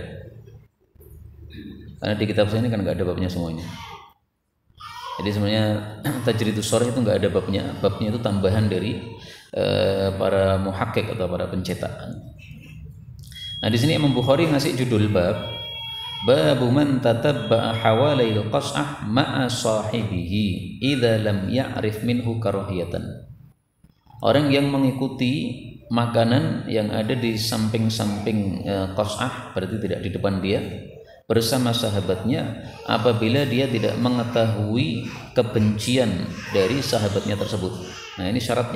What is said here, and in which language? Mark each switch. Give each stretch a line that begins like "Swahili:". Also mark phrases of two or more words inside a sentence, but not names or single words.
Indonesian: Karena di kitab saya ini kan enggak ada babnya semuanya. Jadi sebenarnya Tajridus Sharh itu enggak ada babnya. Babnya itu tambahan dari para muhakkik atau para pencetak. Nah, di sini Imam Bukhari ngasih judul bab
Arabic: من تتبع حوالي القصعة مع صاحبه إذا لم يعرف منه كراهية.
Indonesian: Orang yang mengikuti makanan yang ada di samping-samping qas'ah, berarti tidak di depan dia, bersama sahabatnya apabila dia tidak mengetahui kebencian dari sahabatnya tersebut. Nah, ini syaratnya.